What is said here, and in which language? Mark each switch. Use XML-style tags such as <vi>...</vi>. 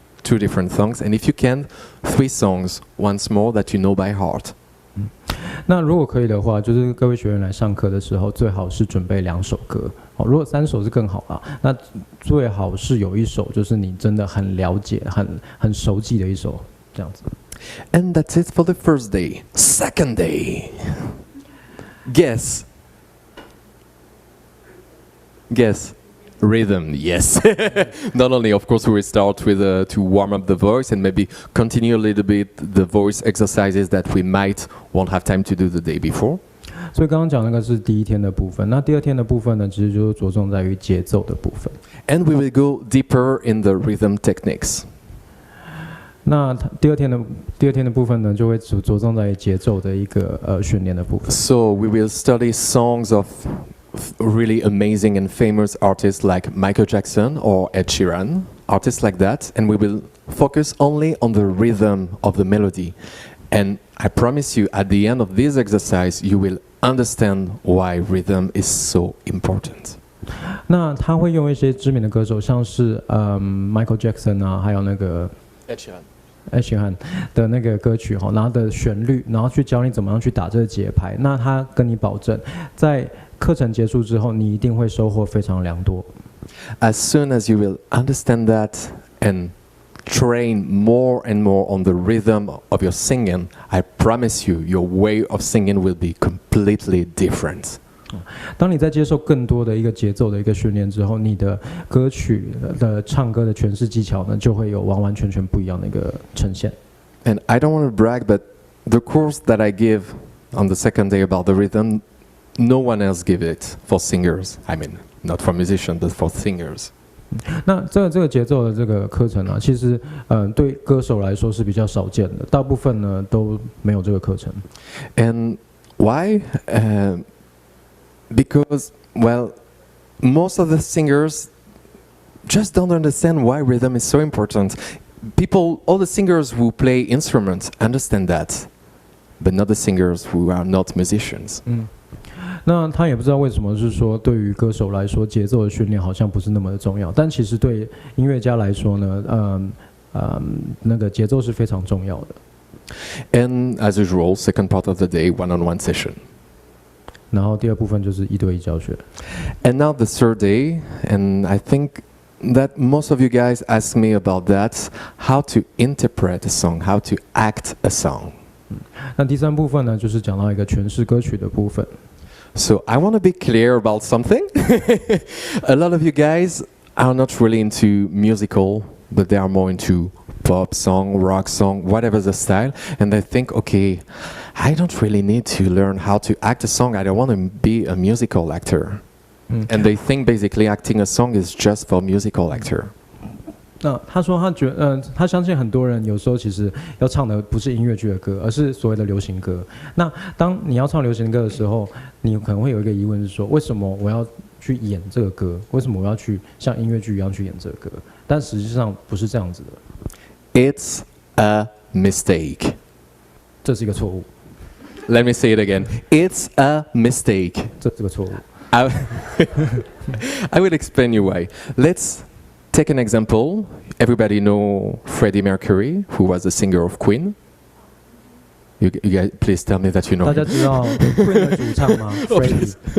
<en>2 different songs, and if you can, 3 songs once more that you know by heart.</en> <zh>那如果可以的话，就是各位学员来上课的时候，最好是准备2首歌。好，如果3首是更好啦。那最好是有1首就是你真的很了解、很熟记的1首，这样子。</zh> <en>And that's it for the first day. Second day. Guess. Rhythm, yes. Not only, of course, we will start with to warm up the voice and maybe continue a little bit the voice exercises that we might won't have time to do the day before.</en> <zh>所以刚刚讲那个是第1天的部分，那第2天的部分呢，其实就是着重在于节奏的部分。</zh> <en>And we will go deeper in the rhythm techniques.</en> <zh>那第二天的部分呢，就会着重在于节奏的一个训练的部分。</zh> <en>So we will study songs of really amazing and famous artists like Michael Jackson or Ed Sheeran, artists like that, and we will focus only on the rhythm of the melody. And I promise you, at the end of this exercise, you will understand why rhythm is so important.</en> <zh>那他会用一些知名的歌手，像是Michael Jackson 啊，还有那个 Ed Sheeran 的那个歌曲哈，然后的旋律，然后去教你怎么样去打这个节拍。那他跟你保证，在课程结束之后，你一定会收获非常良多。</zh> <en>As soon as you will understand that and train more and more on the rhythm of your singing, I promise you, your way of singing will be completely different.</en> <zh>当你在接受更多的一个节奏的一个训练之后，你的歌曲的唱歌的诠释技巧呢，就会有完完全全不一样的一个呈现。</zh> <en>And I don't want to brag, but the course that I give on the second day about the rhythm, no one else give it for singers. I mean, not for musicians, but for singers.</en> <zh>那这个节奏的这个课程啊，其实对歌手来说是比较少见的，大部分呢都没有这个课程。</zh> <en>And why? Because, well, most of the singers just don't understand why rhythm is so important. People, all the singers who play instruments understand that, but not the singers who are not musicians.</en> <zh>那他也不知道为什么是说对于歌手来说节奏的训练好像不是那么的重要，但其实对音乐家来说呢，那个节奏是非常重要的。</zh> <en>And as usual, second part of the day, one-on-one session.</en> <zh>然后第二部分就是一对一教学。</zh> <en>And now the third day, and I think that most of you guys ask me about that, how to interpret a song, how to act a song.</en> <zh>那第三部分呢，就是讲到一个诠释歌曲的部分。</zh> <en>So I want to be clear about something. A lot of you guys are not really into musical, but they are more into pop song, rock song, whatever the style. And they think, okay, I don't really need to learn how to act a song. I don't want to be a musical actor. And they think basically acting a song is just for musical actor.</en> <zh>那他说他相信很多人有时候其实要唱的不是音乐剧的歌，而是所谓的流行歌。那当你要唱流行歌的时候，你可能会有一个疑问是说，为什么我要去演这个歌？为什么我要去像音乐剧一样去演这个歌？但实际上不是这样子的。</zh> <en>It's a mistake.</en> <zh>这是一个错误。</zh> <en>Let me say it again. It's a mistake.</en> <zh>这是个错误。</zh> <en>I will explain you why. Let's take an example. Everybody know Freddie Mercury, who was the singer of Queen. You guys, please tell me that you know</en> <zh>大家</zh> <en>him.</en> <zh>知道 Queen 的主唱吗？Freddie。</zh>